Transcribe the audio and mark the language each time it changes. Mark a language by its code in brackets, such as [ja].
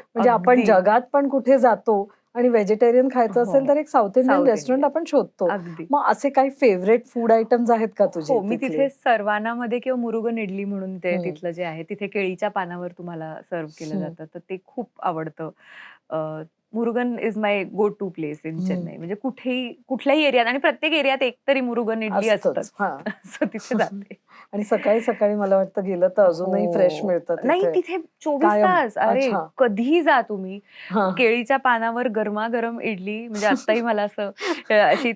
[mr] म्हणजे आपण अगदी. जगात पण कुठे जातो आणि व्हेजिटेरियन खायचं हो. असेल तर एक south Indian south restaurant Indian. आपण शोधतो. अगदी. मग असे काही फेवरेट फूड आयटम्स आहेत का तुझे हो, मी तिथले? तिथे सर्वानामध्ये किंवा मुरुगन इडली म्हणून ते तिथलं जे आहे, तिथे केळीच्या पानावर तुम्हाला सर्व्ह केलं जातं. तर ते खूप आवडतं. [en] Murugan is my go to place in Chennai. [mr] म्हणजे कुठल्याही एरियात आणि प्रत्येक एरियात एकतरी मुरुगन इडली असतंच. असतंच. हा. सो तिथे जाते. आणि सकाळी सकाळी मला वाटतं गेलं तर अजूनही फ्रेश हो. मिळतं नाही तिथे तिथे 24 कायम. तास. अरे अच्छा. कधीही जा तुम्ही. हा. केळीच्या पानावर गरमागरम इडली म्हणजे आत्ताही मला असं अशी